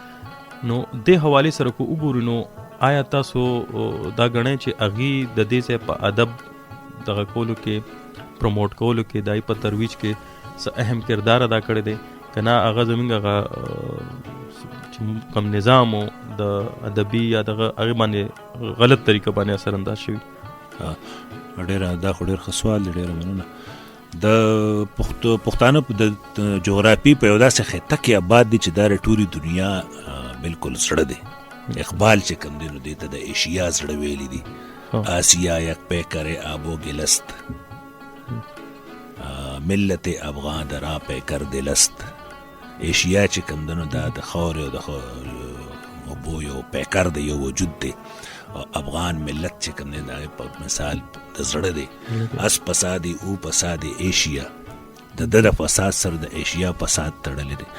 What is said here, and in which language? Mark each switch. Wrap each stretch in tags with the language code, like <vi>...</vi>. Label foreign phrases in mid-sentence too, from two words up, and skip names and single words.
<ps>نو دې حوالې سره کو وګورو، نو آیا تاسو دا ګڼئ چې هغې د دې ځای په ادب دغه کولو کې، پروموټ کولو کې، دای په ترویج کې څه اهم کردار ادا کړی دی که نه هغه زموږ هغه کوم نظام و د ادبي یا دغه هغې باندې غلط طریقه باندې اثر انداز شوي؟ ډېره دا خو ډېر ښه سوال دی، ډېره مننه. د پښتانه د جغرافي په یو داسې خطه کې آباد دي چې دا د ټولې دنیا بالکل زړه دی. اقبال چې کوم دی نو دې ته د ایشیا زړه ویلی دي.</ps> <fa>آسیا یک پیکر آب و گلست، ملت افغان درا پیکر دلست.</fa> <ps>ایشیا چې کوم دی نو دا د خاورې او د اوبو یو پیکر دی، یو وجود دی، او افغان ملت چې کوم دی د هغې په مثال د زړه دی. اس فسادي او فساد ایشیا، د ده د فساد سره د ایشیا فساد تړلی دی.</ps>